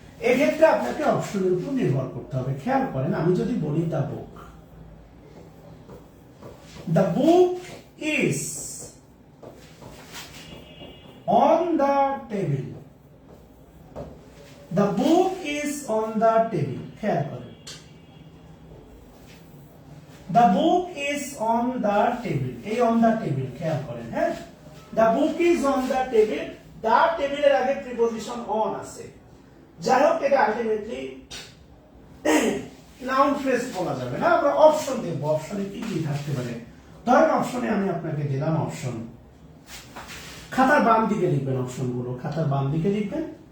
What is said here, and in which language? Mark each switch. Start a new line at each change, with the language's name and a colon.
Bangla: এক্ষেত্রে আপনাকে অপশনের উপর নির্ভর করতে হবে। খেয়াল করেন, আমি যদি বলি
English: The book is on the table, The book is on the table.
Bangla: খেয়াল করেন,
English: The book is on the table. এই on the table
Bangla: খেয়াল করেন। হ্যাঁ,
English: The book is on the table.
Bangla: The table এর আগে প্রিপজিশন on আছে। যাই হোক, এটা আলটিমেটলি নাউন ফ্রেজ বলা যাবে না। আমরা অপশন দেব, অপশনে কি কি থাকতে পারে। ধরেন অপশনে আমি আপনাকে দিলাম অপশন, খাতার বাম দিকে লিখবেন অপশনগুলো, খাতার বাম দিকে লিখবেন।